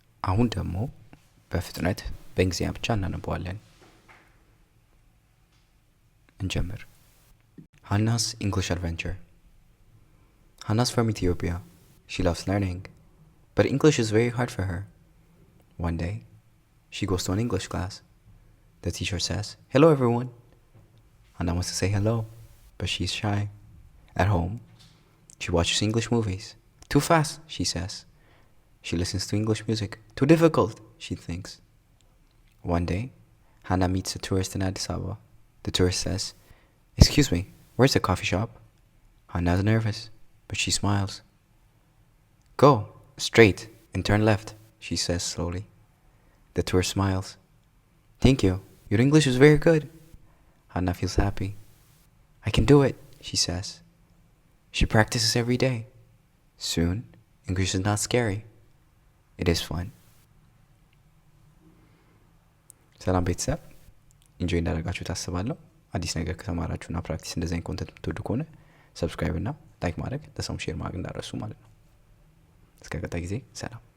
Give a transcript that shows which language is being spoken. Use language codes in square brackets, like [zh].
[am] አሁን ደግሞ በፍጥነት በእንግሊዝኛ ብቻ እናነባዋለን. እንጀምር. [en] Hannah's English Adventure. Hannah's from Ethiopia. She loves learning, but English is very hard for her. One day, she goes to an English class. The teacher says, "Hello everyone." Hannah wants to say hello, but she's shy. At home, She watches English movies. Too fast, she says. She listens to English music. Too difficult, she thinks. One day, Hannah meets a tourist in Addis Ababa. The tourist says, "Excuse me, where's the coffee shop?" Hannah's nervous, but she smiles. "Go straight and turn left," she says slowly. The tourist smiles. "Thank you. Your English is very good." Hannah feels happy. "I can do it," she says. She practices every day. Soon, English is not scary. It is fun. [am] ሰላም ቤተሰብ፣ ኢንጆይ እንዳደረጋችሁ ታስባለሁ። አዲስ ነገር ከተማራችሁና ፕራክቲስ እንደዚህ አይነት ኮንተንት የምትወዱ ከሆነ ሰብስክራይብ እና ላይክ ማድረግ ለሰውም ሼር ማድረግ እንዳትረሱ ማለት ነው። እስከ ቀጣይ ጊዜ ሰላም።